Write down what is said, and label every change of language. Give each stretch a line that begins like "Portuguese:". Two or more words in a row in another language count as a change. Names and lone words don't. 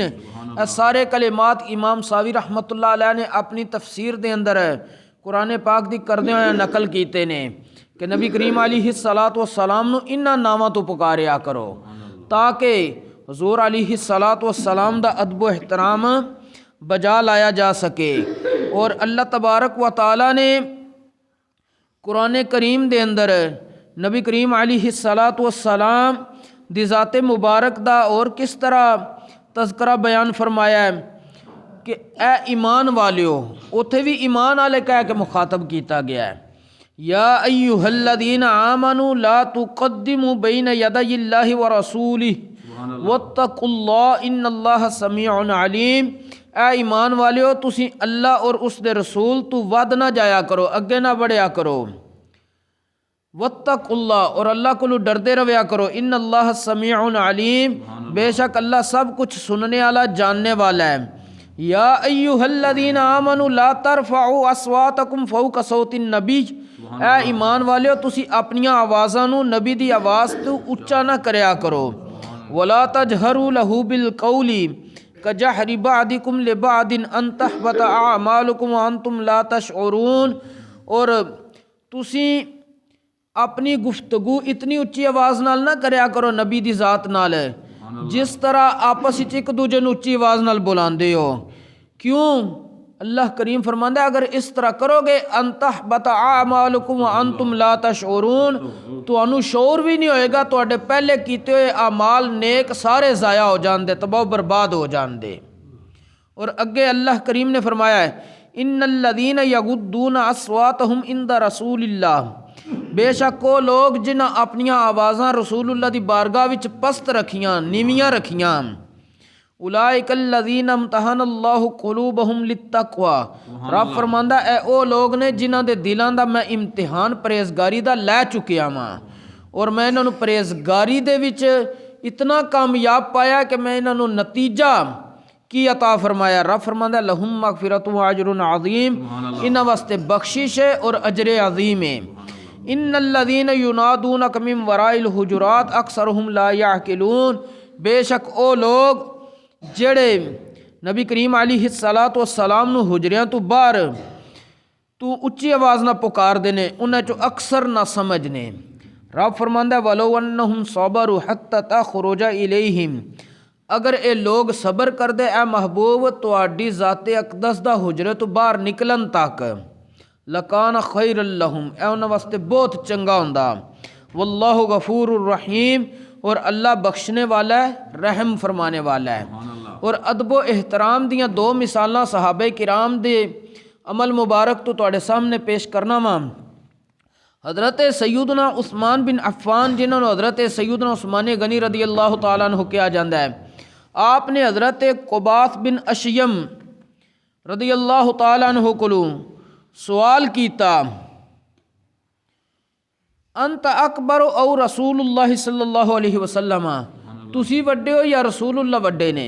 Punjabi: سارے کلمات امام ساوی
Arabic: رحمۃ اللہ علیہ
Punjabi: نے اپنی تفسیر دے اندر قرآن پاک دی کردے ہوئے نقل کیتے نے کہ نبی کریم
Arabic: علیہ الصلاۃ والسلام
Punjabi: نو انہاں ناماں تو پکاریا کرو تاکہ حضور
Arabic: علیہ الصلاۃ والسلام
Punjabi: دا ادب و احترام بجا لایا جا سکے. اور اللہ تبارک و تعالی نے قرآن کریم دے اندر نبی کریم
Arabic: علیہ الصلاۃ والسلام
Punjabi: دی ذات مبارک دا اور کس طرح تذکرہ بیان فرمایا ہے کہ اے ایمان والیو. اتھے بھی ایمان والے کہہ کے مخاطب کیتا گیا ہے
Arabic: یا ایہا الذین آمنوا لا تقدموا بین یدی اللہ ورسولہ واتقوا اللہ ان اللہ سمیع علیم.
Punjabi: اے ایمان والیو تسی اللہ اور اس دے رسول تو ود نہ جایا کرو اگے نہ بڑھیا کرو.
Arabic: واتقوا اللہ
Punjabi: اور اللہ کو ڈردے رویا کرو.
Arabic: ان اللہ سمیع علیم
Urdu: بے شک اللہ سب کچھ سننے والا جاننے والا ہے.
Arabic: یا ایہا الذین آمنوا لا ترفعوا اصواتکم فوق صوت النبی.
Punjabi: اے ایمان والیو تسی اپنی آوازاں نو نبی دی آواز تو اچا نہ کریا کرو.
Arabic: ولا تجہروا لہ بالقول کجہر بعضکم لبعض ان تحبط اعمالکم وانتم لا تشعرون،
Punjabi: اور تسی اپنی گفتگو اتنی اچھی آواز نال نہ کریا کرو نبی دی ذات نال جس طرح آپس وچ ایک دوجے نوں اچھی آواز نال بلاندے ہو۔ کیوں؟ اللہ کریم فرماندا ہے اگر اس طرح کرو گے
Arabic: ان تحبط اعمالکم وانتم لا تشعرون،
Punjabi: تانوں شعور بھی نہیں ہوئے گا، تواڈے پہلے کیتے ہوئے اعمال نیک سارے ضائع ہو جاندے، تباہ و برباد ہو جاندے۔ اور اگے اللہ کریم نے فرمایا ہے
Arabic: ان الذین یغضون اصواتهم عند رسول اللہ،
Punjabi: بے شک وہ لوگ جنہاں اپنیاں آوازاں رسول اللہ دی بارگاہ وچ پست رکھیاں، نیویاں رکھیاں،
Arabic: اولئک الذین امتحن اللہ قلوبہم للتقوی،
Punjabi: رب فرماندا اے او لوگ نے جنہاں دے دلاں دا میں امتحان پرہیزگاری دا لے چکیا واں، اور میں انہاں نوں پرہیزگاری دے وچ اتنا کامیاب پایا کہ میں انہاں نوں نتیجہ کی عطا فرمایا۔ رب فرماندا
Arabic: لہم مغفرۃ و اجر عظیم،
Punjabi: انہاں واسطے بخشش ہے اور اجر عظیم ہے۔ ان الذین ینادونک من وراء الحجرات اکثرهم لا یعقلون، بے شک او لوگ جڑے نبی کریم
Arabic: علیہ الصلاۃ والسلام
Punjabi: نو حجریاں تو باہر تو اچھی آواز نہ پکار دینے، انہاں چو اکثر نہ سمجھ نے۔ رب فرماندا ہے
Arabic: ولو انہم صبروا حتی تخرج الیہم،
Punjabi: اگر اے لوگ صبر کر دے اے محبوب تواڈی ذات اقدس دا حجرے تو باہر نکلن تک،
Arabic: لکان خیر لہم،
Punjabi: اے انہاں واسطے بہت چنگا ہوندا۔
Arabic: واللہ غفور الرحیم،
Urdu: اور اللہ بخشنے والا ہے، رحم فرمانے والا ہے۔
Punjabi: اور ادب و احترام دیاں دو مثالاں صحابہ کرام دے عمل مبارک تو تواڈے سامنے پیش کرنا وا۔ حضرت سیدنا عثمان بن عفان جنہوں نے حضرت سیدنا عثمان غنی
Arabic: رضی اللہ تعالیٰ عنہ
Punjabi: کیا جاندہ ہے، آپ نے حضرت قباس بن اشیم
Arabic: رضی اللہ تعالیٰ عنہ
Punjabi: کولوں سوال کیتا
Arabic: انت اکبر او رسول اللہ صلی اللہ علیہ وسلم،
Punjabi: تسی وڈے ہو یا رسول اللہ وڈے نے؟